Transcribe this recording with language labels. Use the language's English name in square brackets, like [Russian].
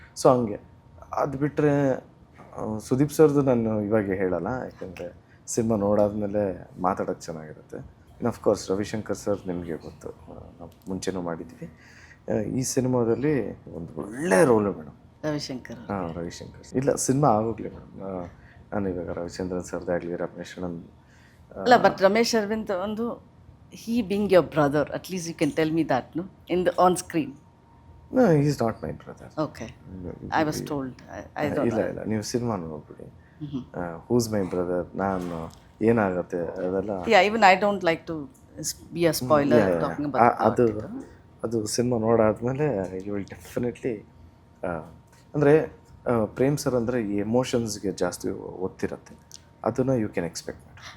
[Kannada] So ಹಂಗೆ ಅದು ಬಿಟ್ಟರೆ ಸುದೀಪ್ ಸರ್ದು ನಾನು ಇವಾಗ ಹೇಳಲ್ಲ, ಯಾಕೆಂದರೆ ಸಿನಿಮಾ ನೋಡಾದ್ಮೇಲೆ ಮಾತಾಡೋಕ್ಕೆ ಚೆನ್ನಾಗಿರುತ್ತೆ. ಇನ್ನು ಅಫ್ಕೋರ್ಸ್ ರವಿಶಂಕರ್ ಸರ್ ನಿಮಗೆ ಗೊತ್ತು, ನಾವು ಮುಂಚೆನೂ ಮಾಡಿದ್ವಿ. ಈ ಸಿನಿಮಾದಲ್ಲಿ ಒಂದು ಒಳ್ಳೆ ರೋಲು ಮೇಡಮ್. ರವಿಶಂಕರ್ ಇಲ್ಲ, ಸಿನಿಮಾ ಆಗೋಗ್ಲಿ ಮೇಡಮ್. ನಾನು ಇವಾಗ ರವಿಚಂದ್ರನ್ ಸರ್ದಾಗಲಿ, ರಮೇಶ್ ಅಣ್ಣನ್ [English] ಅಲ್ಲ, ಬಟ್ [Kannada] ರಮೇಶ್ ಅರವಿಂದ್ ಒಂದು [English] he being your brother, at least you can tell me that, no, on screen. No, he is not my brother. Okay, I was told. I don't know. [Kannada] ಇಲ್ಲ, ನೀವು cinema ನೋಡ್ಬಿಡಿ. [English] who's my brother, [Kannada] ನಾನು ಏನಾಗುತ್ತೆ ಅದೆಲ್ಲ. [English] Yeah, even I don't like to be a spoiler talking about [Kannada] ಅದು cinema ನೋಡಾದ್ಮೇಲೆ [English] You will definitely. [Kannada] ಅಂದರೆ Prem sir ಅಂದರೆ ಈ ಎಮೋಷನ್ಸ್ಗೆ ಜಾಸ್ತಿ ಒತ್ತಿರುತ್ತೆ, ಅದನ್ನು [English] You can expect.